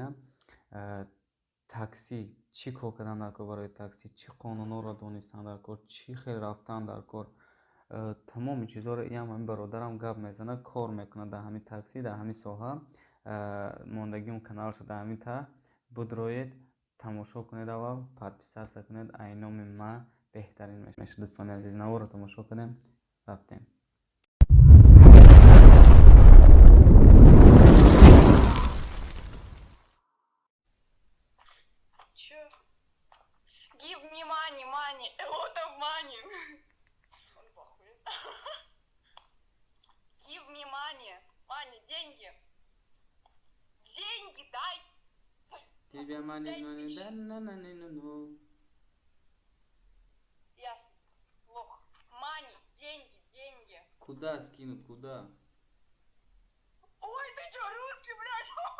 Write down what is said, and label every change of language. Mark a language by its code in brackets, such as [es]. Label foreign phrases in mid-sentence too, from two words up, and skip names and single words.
[tg] такси чӣ кор кардан дар кор, барои такси чӣ қонунҳоро донистан дар кор, чӣ хел рафтан дар кор, тамоми чизҳоро ҳамин бародарам гап мезана, кор мекунад дар ҳамин такси, дар ҳамин соҳа. мондагиам каналшо дар ҳамин та. бидроед тамошо кунед, аввал подписатсия кунед. айноми ма беҳтарин мешавад. дӯстони азиз, наворо тамошо кунем. рафтем. [en] Give me money, a lot of money. Give me money, [ru] деньги. Деньги дай. Тебе [en] money, [ru] Ясно. Плохо. Money, деньги. Куда скинут, куда? Ой, ты чё, русский, блядь?